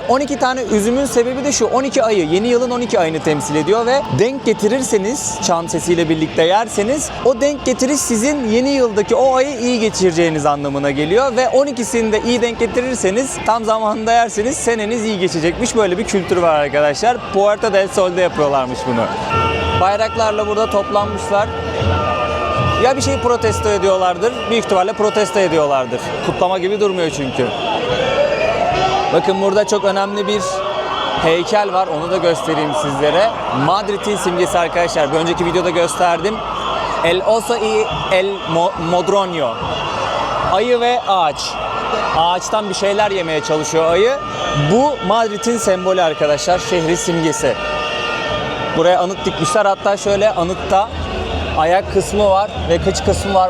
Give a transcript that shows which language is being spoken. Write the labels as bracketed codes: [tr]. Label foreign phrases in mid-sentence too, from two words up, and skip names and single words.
[tr] 12 tane üzümün sebebi de şu: 12 ayı, yeni yılın 12 ayını temsil ediyor ve denk getirirseniz, çan sesiyle birlikte yerseniz, o denk getiriş sizin yeni yıldaki o ayı iyi geçireceğiniz anlamına geliyor ve 12'sini de iyi denk getirirseniz, tam zamanında yerseniz seneniz iyi geçecekmiş. Böyle bir kültür var arkadaşlar. Puerta del Sol'de yapıyorlarmış bunu. Bayraklarla burada toplanmışlar. Ya bir şeyi protesto ediyorlardır, büyük ihtimalle protesto ediyorlardır. Kutlama gibi durmuyor çünkü. Bakın burada çok önemli bir heykel var, onu da göstereyim sizlere. Madrid'in simgesi arkadaşlar. Bir önceki videoda gösterdim. [es] El oso y el modronio. [tr] Ayı ve ağaç. Ağaçtan bir şeyler yemeye çalışıyor ayı. Bu Madrid'in sembolü arkadaşlar, şehri simgesi. Buraya anıt dikmişler, hatta şöyle anıtta ayak kısmı var ve kıç kısmı var.